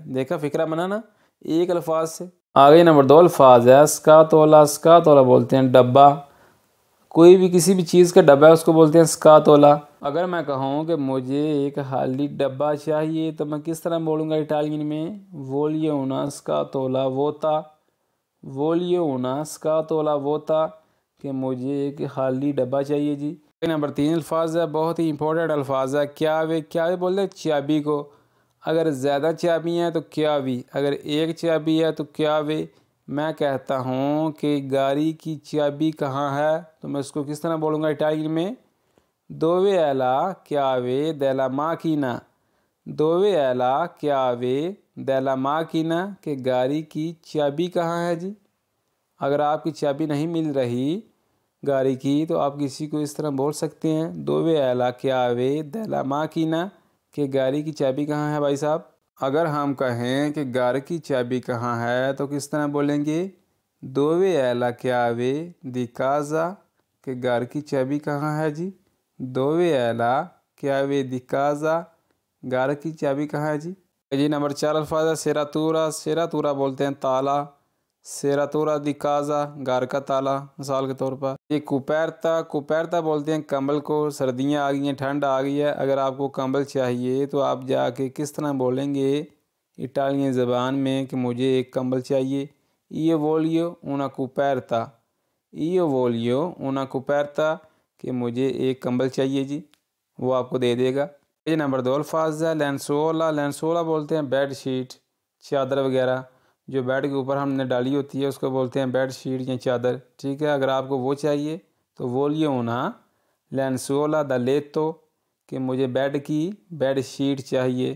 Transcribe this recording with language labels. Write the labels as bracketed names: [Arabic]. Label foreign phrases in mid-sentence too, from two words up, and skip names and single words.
[Hindi] देखा फ़िक्रा बना ना एक अल्फाज से। आगे नंबर 2 अल्फाज है स्कातोला। स्कातोला बोलते हैं डब्बा। कोई भी किसी भी चीज़ का डब्बा है उसको बोलते हैं स्कातोला। अगर मैं कहूँ कि मुझे एक खाली डब्बा चाहिए तो मैं किस तरह बोलूँगा इटालियन में? [Italian] voglio una scatola vuota, voglio una scatola vuota, [Hindi] कि मुझे एक खाली डब्बा चाहिए जी। नंबर 3 अल्फाज है, बहुत ही इंपॉर्टेंट अल्फाज है। क्या वे बोलते हैं चाबी को। अगर ज़्यादा चाबी हैं तो क्या वी, अगर एक चाबी है तो क्या वे। मैं कहता हूँ कि गाड़ी की चाबी कहाँ है तो मैं उसको किस तरह बोलूँगा इटालियन में? [Italian] dov'è la chiave della macchina, dov'è la chiave della macchina, [Hindi] कि गाड़ी की चाबी कहाँ है जी। अगर आपकी चाबी नहीं मिल रही गाड़ी की तो आप किसी को इस तरह बोल सकते हैं, [Italian] dov'è la chiave della macchina, [Hindi] कि गाड़ी की चाबी कहाँ है भाई साहब। अगर हम कहें कि घर की चाबी कहाँ है तो किस तरह बोलेंगे? [Italian] dov'è la chiave di casa, [Hindi] कि घर की चाबी कहाँ है जी। [Italian] dov'è la chiave di casa, [Hindi] घर की चाबी कहाँ है जी। जी नंबर 4 अल्फाज है सेरातूरा। सेरातूरा बोलते हैं ताला। [Italian] serratura di casa, [Hindi] घर का ताला मिसाल के तौर पर। ये कुपैरता। कुपैरता बोलते हैं कंबल को। सर्दियाँ आ गई हैं, ठंड आ गई है, अगर आपको कंबल चाहिए तो आप जाके किस तरह बोलेंगे इटालियन ज़बान में कि मुझे एक कंबल चाहिए? [Italian] io voglio una coperta, io voglio una coperta, [Hindi] कि मुझे एक कंबल चाहिए जी, वो आपको दे देगा। ये नंबर 2 अल्फाज है लेंसोला। लेंसोला बोलते हैं [English] bed sheet, [Hindi] चादर वगैरह जो बेड के ऊपर हमने डाली होती है उसको बोलते हैं [English] bed sheet [Hindi] या चादर। ठीक है, अगर आपको वो चाहिए तो बोलिए [Italian] una lenzuola da letto, [Hindi] कि मुझे [English] bed sheet [Hindi] चाहिए।